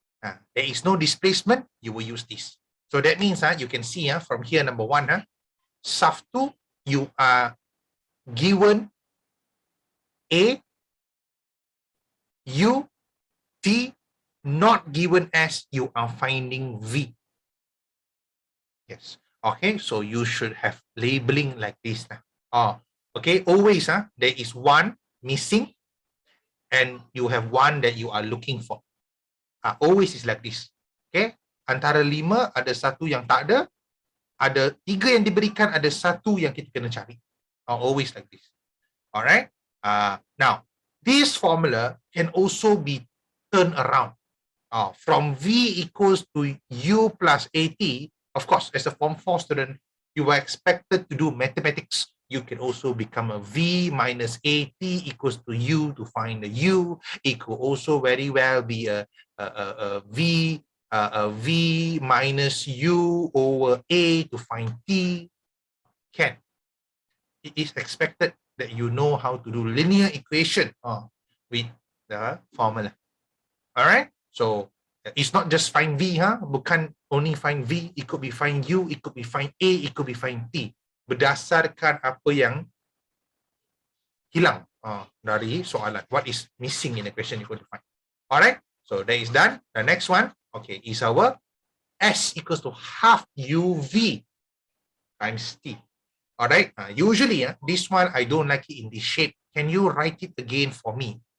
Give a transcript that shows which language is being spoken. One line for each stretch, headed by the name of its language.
English: There is no displacement, you will use this. So that means you can see from here, number 1, SAF2, you are given A, U, T, not given S, you are finding V. Yes. Okay, so you should have labeling like this. Okay, always there is one missing and you have one that you are looking for. Always is like this.
Malay: Okay, antara 5 ada 1 yang tak ada 3 yang diberikan, ada 1 yang kita kena cari.
English: Always like this. Alright. Now this formula can also be turned around. From V equals to U plus AT, of course, as a Form 4 student, you are expected to do mathematics. You can also become a V minus AT equals to U to find the U. It could also very well be a V minus U over A to find T. Can. It is expected that you know how to do linear equation with the formula. All right. So it's not just find V, bukan only find V. It could be find U, it could be find A, it could be find T.
Malay: Berdasarkan apa yang hilang dari soalan.
English: What is missing in the question you're going to find. All right. So that is done. The next one, okay, is our S equals to half UV times T. All right. Usually, this one, I don't like it in this shape. Can you write it again for me?